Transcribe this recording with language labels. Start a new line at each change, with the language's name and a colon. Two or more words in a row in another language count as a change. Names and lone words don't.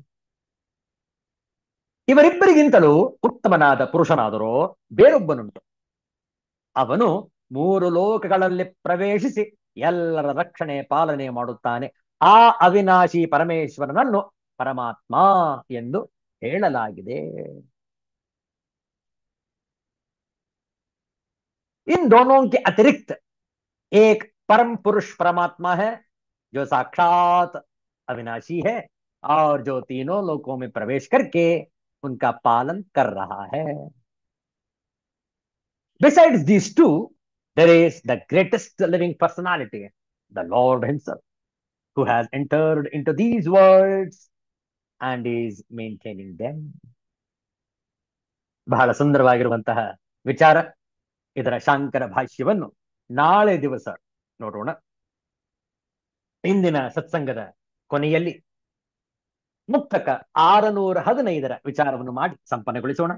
Kannada: ಇವರಿಬ್ಬರಿಗಿಂತಲೂ ಉತ್ತಮನಾದ ಪುರುಷನಾದರೋ ಬೇರೊಬ್ಬನುಂಟು. ಅವನು ಮೂರು ಲೋಕಗಳಲ್ಲಿ ಪ್ರವೇಶಿಸಿ ಎಲ್ಲರ ರಕ್ಷಣೆ ಪಾಲನೆ ಮಾಡುತ್ತಾನೆ. ಆ ಅವಿನಾಶಿ ಪರಮೇಶ್ವರನನ್ನು ಪರಮಾತ್ಮ ಎಂದು ಹೇಳಲಾಗಿದೆ.
Hindi: इन दोनों के अतिरिक्त एक परम पुरुष परमात्मा है जो साक्षात अविनाशी है और जो तीनों लोकों में प्रवेश करके उनका पालन कर रहा है.
English: Besides these two, there is the greatest living personality, the Lord Himself, who has entered into these worlds and is maintaining them.
Kannada: ಬಹಳ ಸುಂದರವಾಗಿರುವಂತಹ ವಿಚಾರ. ಇದರ ಶಾಂಕರ ಭಾಷ್ಯವನ್ನು ನಾಳೆ ದಿವಸ ನೋಡೋಣ. ಇಂದಿನ ಸತ್ಸಂಗದ ಕೊನೆಯಲ್ಲಿ ಮುಕ್ತಕ 615 ವಿಚಾರವನ್ನು ಮಾಡಿ ಸಂಪನ್ನಗೊಳಿಸೋಣ.